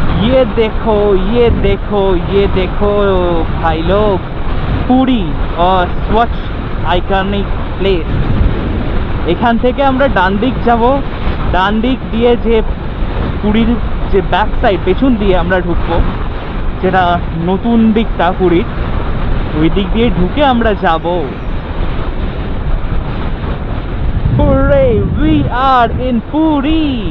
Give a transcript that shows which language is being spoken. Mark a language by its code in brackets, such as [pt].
[hi] ये देखो भाई लोग, पूरी और स्वच्छ [bn] আইকনিক প্লেস। এখান থেকে আমরা ডান দিক যাব, ডান দিক দিয়ে যে পুরীর যে ব্যাক সাইড পেছন দিয়ে আমরা ঢুকবো, যেটা নতুন দিকটা পুরীর, ওই দিক দিয়ে ঢুকে আমরা যাব। [en] Hooray, we are in Puri.